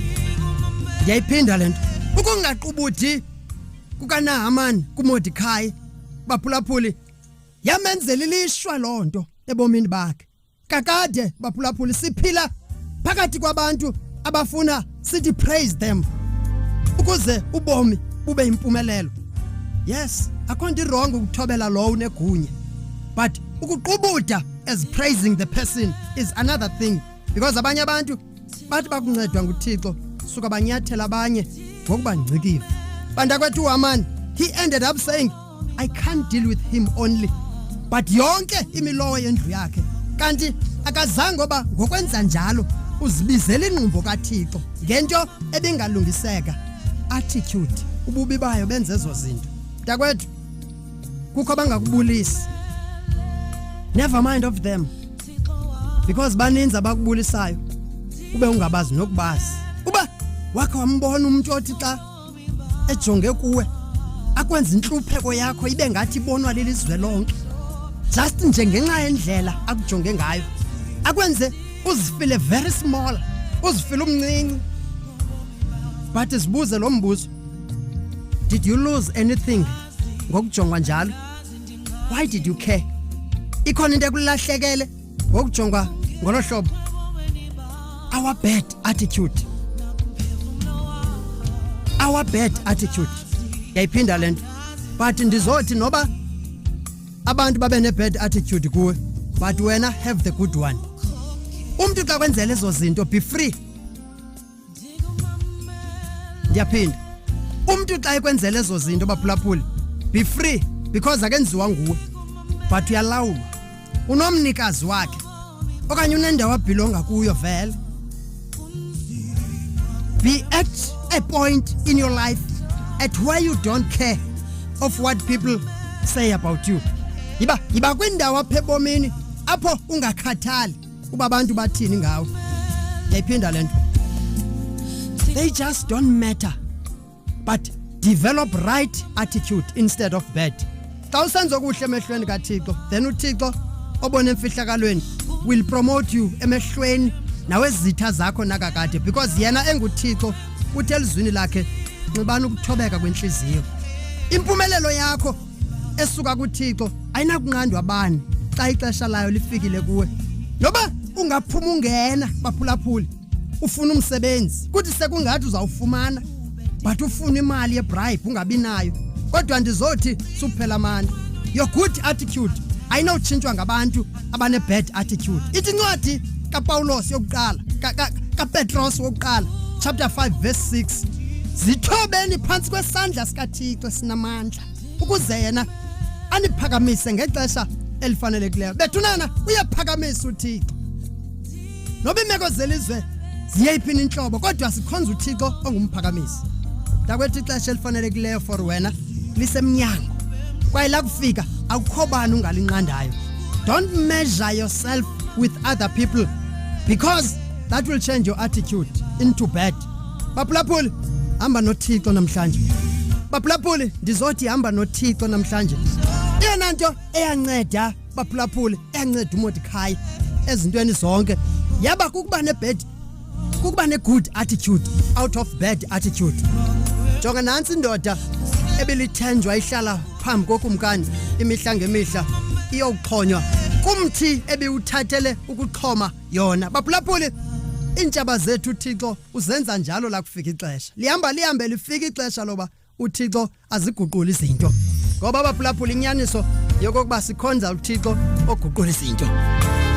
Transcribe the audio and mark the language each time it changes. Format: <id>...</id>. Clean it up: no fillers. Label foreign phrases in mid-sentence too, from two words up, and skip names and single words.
<xh>Ngiyayiphinda lento ukungaqubudi kukaNahamani kuMordekhai baphulaphuli yamenzela ilishwa lonto ebomini bakhe. Kakade baphulaphuli siphila phakathi kwabantu abafuna sithi</xh> <en>praise them</en> <xh>ukuze ubomi bube impumelelo. Yes, akho nto wrong ukuthobela lo unegunya, but ukuqubuda</xh> <en>as praising the person is another thing because</en> <xh>abanye abantu bathi bakuncedwa nguThixo suka banyathela abanye ngokuba ngcikive. Bantakwethu uHaman,</xh> <en>he ended up saying, I can't deal with him only, but</en> <xh>yonke imilowo yendlu yakhe. Kanti akazange ngoba ngokwenza njalo uzibizela inqumbo kaThixo ngento ebingalungiseka. Attitude, ububi bayo benze ezo zinto. Mntakwethu, kukho bangakubulisi,</xh> <en>never mind of them, because</en> <xh>baninzi abakubulisayo ube ungabazi nokubazi. Uba wakhe wambona umuntu othi xa ejonge kuwe akwenza intlupheko yakho ibe ngathi ibonwa lelizwe lonke, just njengenxa yendlela akujonge ngayo, akwenze uzifile</xh> <en>very small,</en> <xh>uzifile umncinci. But sibuze lo mbuzo,</xh> <en>did you lose anything</en> <xh>ngokujongwa njalo?</xh> <en>Why did you care?</en> <xh>Ikhona into ekulahlekele ngokujongwa ngolo hlobo?</xh> <en>Our bad attitude. Our bad attitude.</en> <xh>Yayiphinda lento. But ndizothi noba abantu babe ne</xh> <en>bad attitude</en> <xh>kuwe, but wena</xh> <en>have the good one.</en> <xh>Umuntu xa kwenzela ezo zinto,</xh> <en>be free.</en> <xh>Ndiyaphinda. Umuntu xa ekwenzela ezo zinto baphulaphuli,</xh> <en>be free, because</en> <xh>akenziwa nguwe, but uyalawulwa. Unomnikazi wakhe okanye unendawo abhilonga kuyo vele.</xh> <en>Be at a point in your life at where you don't care of what people say about you.</en> <xh>Yiba kwindawo apha ebomini apho ungakhathali uba abantu bathini ngawe. Yayiphinda lento.</xh> <en>They just don't matter, but develop right attitude instead of bad.</en> <xh>Xa usenza okuhle emehlweni kaThixo, then uThixo obona emfihlakalweni</xh> <en>will promote you</en> <xh>emehlweni nawezitha zakho nakakade, because yena enguThixo uthe elizwini lakhe nxibana ukuthobeka kwenhliziyo. Impumelelo yakho esuka kuThixo ayinakunqandwa bani xa ixesha layo lifikile kuwe. Noba ungaphuma ungena baphulaphuli ufuna umsebenzi kuthi sekungathi uzawufumana, but ufuna imali yebribe ungabi nayo, kodwa ndizothi suphela amandla.</xh> <en>Your good attitude</en> <xh>ayinotshintshwa ngabantu abane</xh> <en>bad attitude.</en> <xh>Ithi incwadi kaPawulos yokuqala kaPetros wokuqala</xh> <en>chapter 5 verse 6,</en> <xh>zithobeni phansi kwesandla sikaThixo sinamandla ukuze yena aniphakamise ngexesha elifanelekileyo. Bethunana uyaphakamisa uThixo. Noba imeko zelizwe ziyeyiphina inhlobo, kodwa sikhonza uThixo ongumphakamisi. Mntakwethu, ixesha elifanelekileyo for wena lisemnyango, kwaye la kufika akukho bani ungalinqandayo.</xh> <en>Don't measure yourself with other people, because that will change your attitude into bad.</en> <xh>Baphulaphuli, hamba noThixo namhlanje. Baphulaphuli, ndizothi hamba noThixo namhlanje. Iyona nto eyanceda baphulaphuli, eyanceda uMordekhai ezintweni zonke yaba kukuba nebad, kukuba ne-</xh> <en>good attitude out of bad attitude.</en> <xh>Jonga nansi indoda ebilithenjwa ihlala phambi kokumkani imihla ngemihla iyokuxhonywa kumthi ebiwuthathele ukuxhoma yona. Baphulaphuli, iintshaba zethu uThixo uzenza njalo la kufika ixesha. Lihambe lifika ixesha loba uThixo aziguqula izinto, ngoba baphulaphuli inyaniso yokokuba sikhonza uThixo oguqula izinto.</xh>